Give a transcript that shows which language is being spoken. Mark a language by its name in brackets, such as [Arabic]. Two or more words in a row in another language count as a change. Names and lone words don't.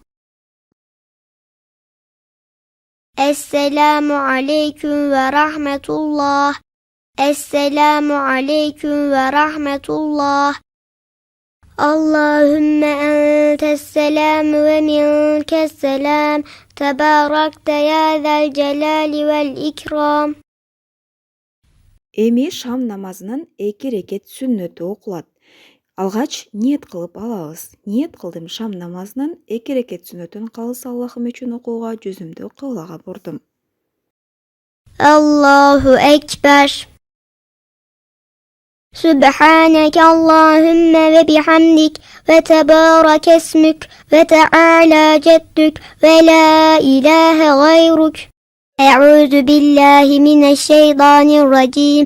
[Arabic] السلام عليكم ورحمة الله. السلام عليكم ورحمة الله. اللهم أنت السلام ومنك السلام تباركت يا ذا الجلال والإكرام. [Kyrgyz] Эми шам намазынын 2 рекет сүннөтү окулат. Алгач ниет кылып алабыз. Ниет кылдым шам намазынын 2 рекет сүннөтүн калыс Аллахым үчүн окууга жүзүмдү кыблага бурдум. [Arabic] الله أكبر. سبحانك اللهم وبحمدك وتبارك اسمك وتعالى جدك ولا إله غيرك. أعوذ بالله من الشيطان الرجيم.